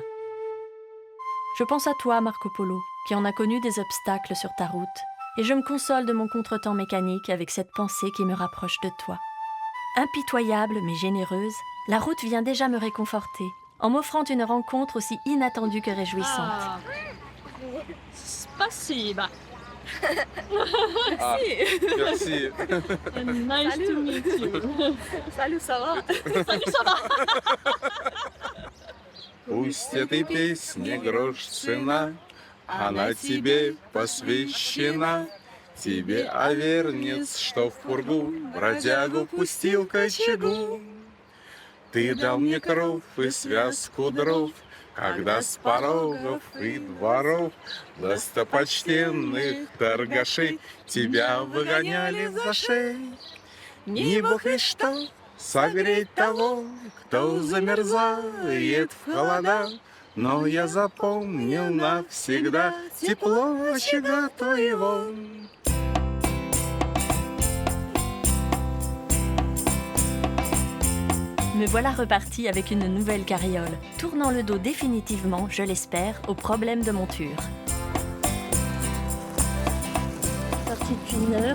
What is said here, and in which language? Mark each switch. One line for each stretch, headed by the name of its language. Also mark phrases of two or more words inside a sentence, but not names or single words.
French: Je pense à toi, Marco Polo, qui en a connu des obstacles sur ta route, et je me console de mon contretemps mécanique avec cette pensée qui me rapproche de toi. Impitoyable mais généreuse, la route vient déjà me réconforter, en m'offrant une rencontre aussi inattendue que réjouissante.
Russian: Ah, spasiba.
French: Merci.
English: Nice to meet you.
French: Salut, ça va? Salut, ça va?
Russian: Пусть этой песне грош цена, она тебе посвящена. Тебе, авернец, что в пургу бродягу пустил к очагу. Ты дал мне кров и связку дров, когда с порогов и дворов достопочтенных торгашей тебя выгоняли за шею. Не бог и что согреть того, кто замерзает в холода, но я запомнил навсегда тепло очага твоего.
French: Me voilà repartie avec une nouvelle carriole, tournant le dos définitivement, je l'espère, aux problèmes de monture. Parti depuis 1 heure.